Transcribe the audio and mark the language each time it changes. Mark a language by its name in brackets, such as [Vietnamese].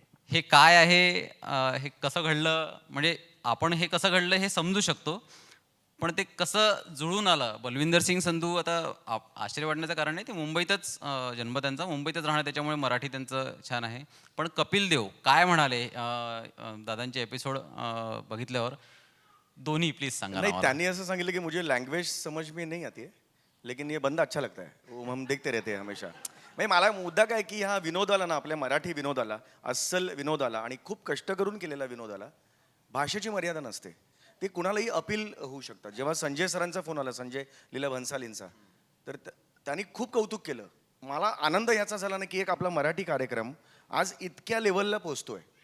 [Marathi] हे काय आहे, हे कसं घडलं, म्हणजे आपण हे कसं घडलं हे समजू शकतो, पण ते कसं जुळून आलं. बलविंदर सिंग संधू, आता आश्चर्य वाटण्याचं कारण नाही, ते मुंबईतच जन्म त्यांचा, मुंबईतच राहणार, त्याच्यामुळे मराठी त्यांचं छान आहे. पण कपिल देव काय म्हणाले दादांचे एपिसोड बघितल्यावर, दोन्ही प्लीज सांगा ना [Hindi] नहीं, [Marathi] मला. त्यांनी असं सांगितलं की [Hindi] मुझे लैंग्वेज समझ में नहीं आती है, लेकिन ये बंदा अच्छा लगता है, वो हम देखते रहते हैं हमेशा. [Marathi] म्हणजे मला मुद्दा काय की हा विनोदाला ना, आपल्या मराठी विनोदाला, अस्सल विनोदाला आणि खूप कष्ट करून केलेल्या विनोदाला भाषेची मर्यादा नसते, ते कुणालाही अपील होऊ शकतात. जेव्हा संजय सरांचा फोन आला, संजय लीला भन्सालींचा, तर त्यांनी खूप कौतुक केलं. मला आनंद याचा झाला ना की एक आपला मराठी कार्यक्रम आज इतक्या लेवलला पोचतोय.